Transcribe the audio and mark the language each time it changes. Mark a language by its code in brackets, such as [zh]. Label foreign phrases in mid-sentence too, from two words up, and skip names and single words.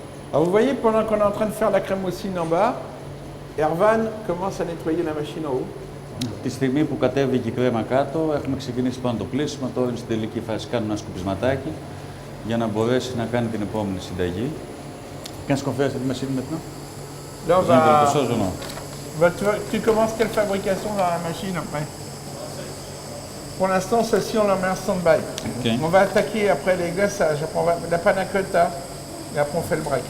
[fr] Alors vous voyez, pendant qu'on est en train de faire la crème mousseline en bas, Erwan commence à nettoyer la machine en haut. [el] Τη στιγμή που κατέβηκε η κρέμα κάτω, έχουμε ξεκινήσει πάνω το πλήσιμο. Τώρα είναι στην τελική φάση. Κάνουμε ένα σκουπισματάκι για να μπορέσει να κάνει την επόμενη συνταγή. [fr] Qu'est-ce qu'on fait à cette machine maintenant? Là, on quelque va... chose ou non? Tu commences quelle fabrication dans la machine après? Pour l'instant, celle-ci, on la met en stand-by. Okay. On va attaquer après les gossages, après on va la panna cotta, et après on fait le break.